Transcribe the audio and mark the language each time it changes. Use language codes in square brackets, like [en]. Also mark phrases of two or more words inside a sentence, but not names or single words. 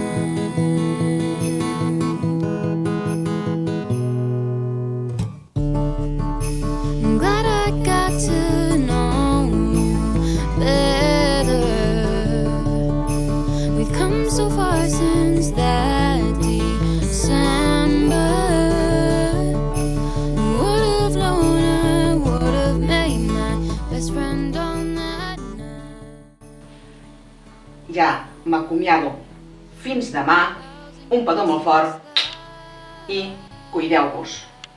[en] I'm glad I got to know you better. We've come so far since that December. Would have known I would have made my best friend on that night. [ca] Ja m'acomiado. Fins demà, un petó molt fort i cuideu-vos.